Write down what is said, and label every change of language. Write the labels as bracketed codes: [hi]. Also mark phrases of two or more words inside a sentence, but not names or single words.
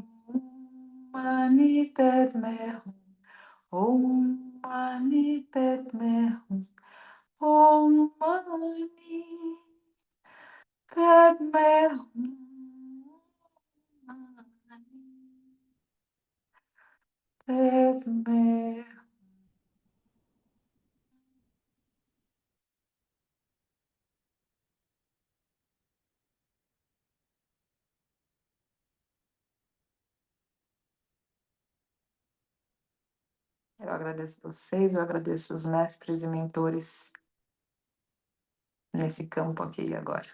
[sa] मणि पद्मे हूँ। ॐ मणि पद्मे हूँ. ॐ मणि पद्मे हूँ. Padme. [pt] Eu agradeço vocês, eu agradeço os mestres e mentores nesse campo aqui e agora.